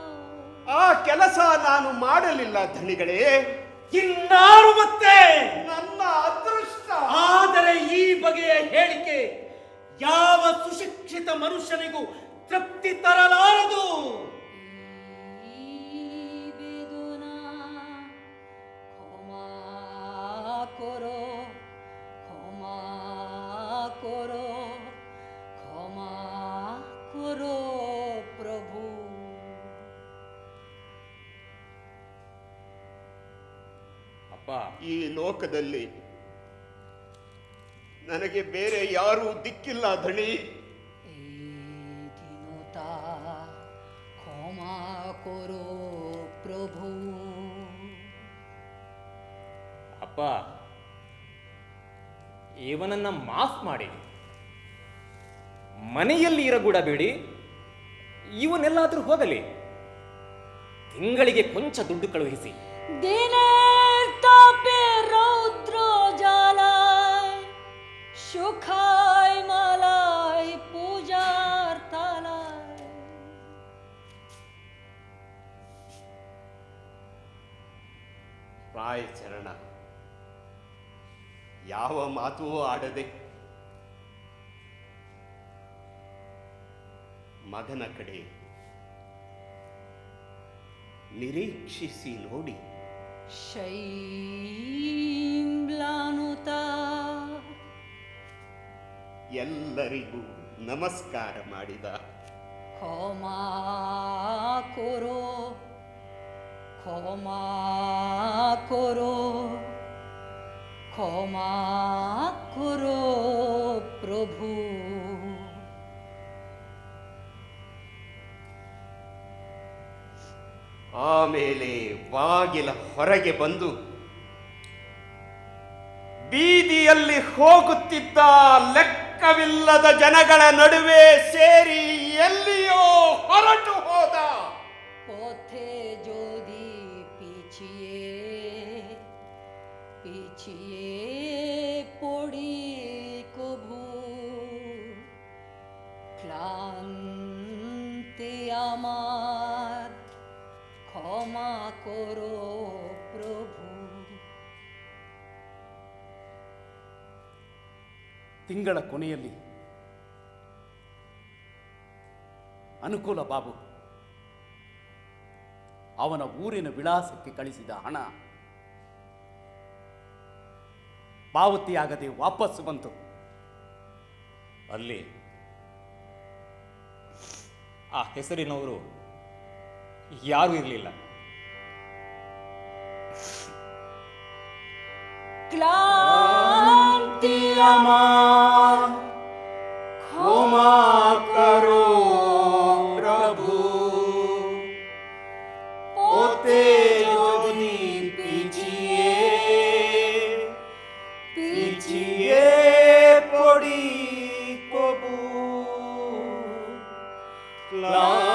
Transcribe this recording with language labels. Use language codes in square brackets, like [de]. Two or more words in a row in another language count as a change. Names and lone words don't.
[kn] ಆ ಕೆಲಸ ನಾನು ಮಾಡಲಿಲ್ಲ ಧಣಿಗಳೇ. ಇನ್ನಾರು ಮತ್ತೆ ನನ್ನ ಅದೃಷ್ಟ. ಆದರೆ ಈ ಬಗೆಯ ಹೇಳಿಕೆ ಯಾವ ಸುಶಿಕ್ಷಿತ ಮನುಷ್ಯನಿಗೂ ತೃಪ್ತಿ ತರಲಾರದು. [bn] এই বেদনা ক্ষমা করো, ক্ষমা করো, ক্ষমা করো প্রভু. [kn] ಅಪ್ಪ, ಈ ಲೋಕದಲ್ಲಿ ನನಗೆ ಬೇರೆ ಯಾರೂ ದಿಕ್ಕಿಲ್ಲ ಧಣಿ. [bn] এই দীনতা ক্ষমা করো প্রভু. [kn] ಅಪ್ಪ, ಇವನನ್ನ ಮಾಫ್ ಮಾಡಿ ಮನೆಯಲ್ಲಿ ಇರಗೂಡಬೇಡಿ. ಇವನೆಲ್ಲಾದ್ರೂ ಹೋಗಲಿ. ತಿಂಗಳಿಗೆ ಕೊಂಚ ದುಡ್ಡು ಕಳುಹಿಸಿ. [bn] দিনের তাপে রৌদ্র জ্বালায়, সুখায় মালায় পূজার তালায়. [kn] ರಾಯ ಚರಣ ಯಾವ ಮಾತೂ ಆಡದೆ ಮಗನ ಕಡೆ ನಿರೀಕ್ಷಿಸಿ ನೋಡಿ ಶೈಮ್ಲಾನುತಾ ಎಲ್ಲರಿಗೂ ನಮಸ್ಕಾರ ಮಾಡಿದ. [bn] ক্ষমা করো, ক্ষমা করো, ক্ষমা করো প্রভু. [kn] ಆಮೇಲೆ ಬಾಗಿಲ ಹೊರಗೆ ಬಂದು ಬೀದಿಯಲ್ಲಿ ಹೋಗುತ್ತಿದ್ದ ಲೆಕ್ಕವಿಲ್ಲದ ಜನಗಳ ನಡುವೆ ಸೇರಿ ಎಲ್ಲಿಯೋ ಹೊರಟು ಹೋದ. [bn] পথে যদি পিছিয়ে পিছিয়ে পড়ি কভু, ক্লান্তি আমার ক্ষমা করো প্রভু. [kn] ತಿಂಗಳ ಕೊನೆಯಲ್ಲಿ ಅನುಕೂಲ ಬಾಬು ಅವನ ಊರಿನ ವಿಳಾಸಕ್ಕೆ ಕಳಿಸಿದ ಹಣ ಪಾವತಿಯಾಗದೆ ವಾಪಸ್ಸು ಬಂತು. ಅಲ್ಲಿ ಆ ಹೆಸರಿನವರು ಯಾರೂ ಇರಲಿಲ್ಲ. [bn] ক্লান্তি আমার ক্ষমা করো প্রভু, ওতে যদি পিছিয়ে পিছিয়ে পড়ি কবু, ক্লান্তি